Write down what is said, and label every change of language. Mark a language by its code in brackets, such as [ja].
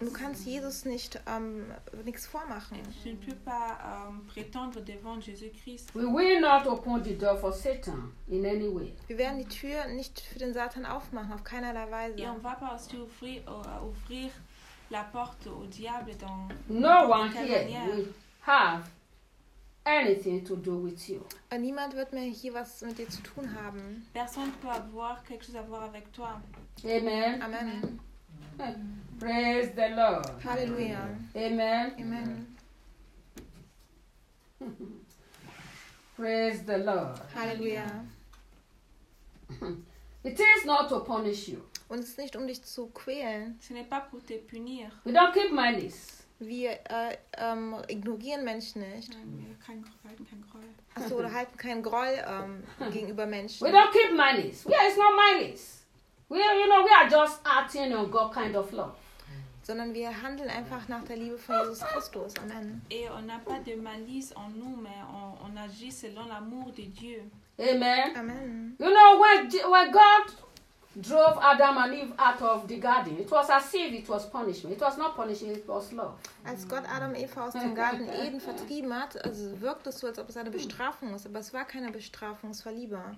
[de] Du kannst Jesus nicht nichts vormachen. [fr] Je ne peux pas prétendre devant Jésus-Christ. [en] We will not open the door for Satan in any way. [de] Wir werden die Tür nicht für den Satan aufmachen, auf keinerlei Weise. [fr] Et on va pas aussi ouvrir la porte au diable dans [en] no one here will have anything to do with you. [de] Niemand wird mehr hier was mit dir zu tun haben. [fr] Personne peut avoir quelque chose à voir avec toi. [en] Amen. Amen. Praise the Lord. Hallelujah. Amen. Amen. Praise the Lord. Hallelujah. It is not to punish you. [de] Und es ist nicht, um dich zu quälen. [fr] Ce n'est pas pour te punir. [en] We don't keep malice. [de] Wir ignorieren Menschen nicht. Nein, wir halten keinen Groll. Achso, oder halten keinen Groll gegenüber Menschen. [en] We don't keep malice. Yeah, it's not malice. We, you know, we are just acting on God kind of love. [de] Sondern wir handeln einfach nach der Liebe von Jesus Christus. [en] Amen. [fr] Et on n'a pas de malice en nous, mais on agit selon l'amour de Dieu. [en] Amen. Amen. You know, when God drove Adam and Eve out of the garden, it was as if it was punishment. It was not punishment, it was love. [de] Als Gott Adam und Eva aus dem Garten Eden vertrieben hat, also wirkt es so, als ob es eine Bestrafung ist. Aber es war keine Bestrafung, es war Liebe.